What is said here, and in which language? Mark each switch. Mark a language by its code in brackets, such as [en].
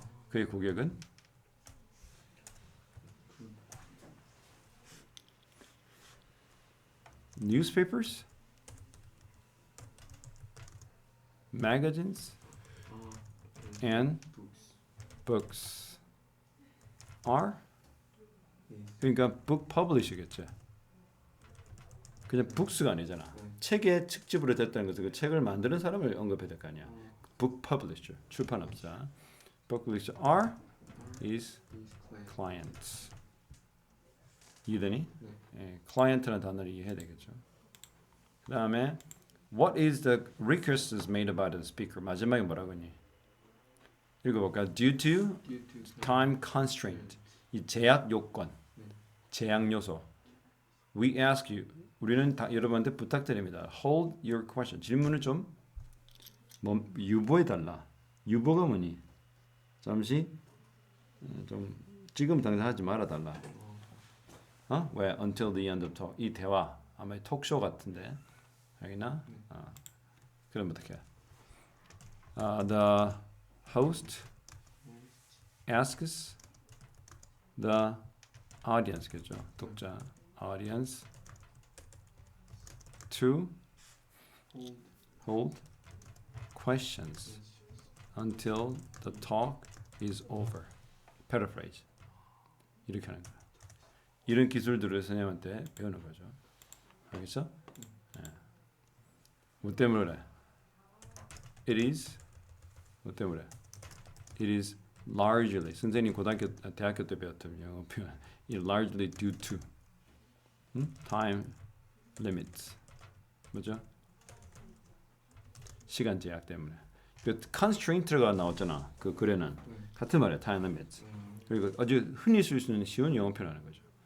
[ko] 그의 고객은 [en] newspapers, magazines, and books are [ko] 그러니까 [en] book publisher겠죠. [ko] 그냥 books가 아니잖아. 책의 특집으로 됐다는 것은 그 책을 만드는 사람을 언급해야 될 거 아니야. [en] book publisher, 출판업자. book publisher are his clients. [ko] 이해되니? 네. 예, client라는 단어를 이해해야 되겠죠. [en] 그 다음에 what is the request is made by the speaker. [ko] 마지막에 뭐라고 했니? 읽어볼까? [en] Due to Due to time constraint. [ko] 이 제약 요건, 제약 요소. [en] We ask you. [ko] 우리는 여러분한테 부탁드립니다. [en] Hold your question. [ko] 질문을 좀 유보해달라. 유보가 뭐니? 잠시 좀 지금 당장 하지 말아달라. 왜? [en] Until the end of talk. [ko] 이 대화 아마 톡쇼 같은데. 알겠나? 그럼 어떻게? [en] The host asks the audience, 그죠? 독자 audience to hold questions until the talk is over. [ko] Paraphrase. 이렇게 하는 거야. 이런 기술들을 선생님한테 배우는 거죠. 알겠어? 네. 뭐 때문에 그래? [en] It is [ko] 뭐 때문에? [en] It is largely [ko] 선생님 대학교 때 배웠던 영어 표현. [en] It largely due to time limits. [ko] 뭐죠? 시간 제약 때문에. 그 constraint가 나왔잖아. 그 글에는 같은 말이야. time limits. 그리고 아주 흔히 쓸 수 있는 쉬운 영어 표현하는 거죠.